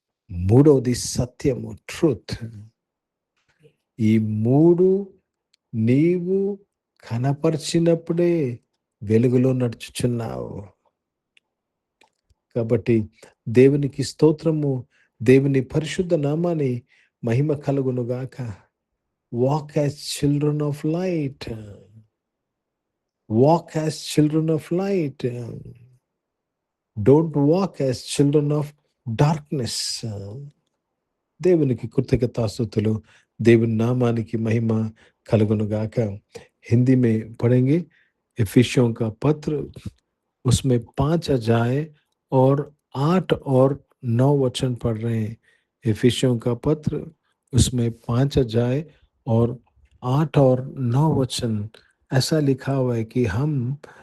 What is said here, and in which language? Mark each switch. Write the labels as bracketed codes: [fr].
[te] మూడవది సత్యము, ట్రూత్. ఈ 3 నీవు కనపరిచినప్పుడే వెలుగులో నడుచుచున్నావు. కాబట్టి దేవునికి స్తోత్రము, దేవుని పరిశుద్ధ నామాని మహిమ కలుగునుగాక. [en] Walk as children of light. Walk as children of light. Don't walk as children of darkness. [te] దేవునికి కృతజ్ఞతాస్తుతులు, దేవుని నామానికి మహిమ కలుగునుగాక. [hi] हिंदी में पढ़ेंगे एफिसियों का पत्र, उसमें 5 अध्याय और 8 और 9 वचन पढ़ रहे हैं. एफिसियों का पत्र, उसमें 5 अध्याय और 8 और 9 वचन ऐसा लिखा हुआ है कि हम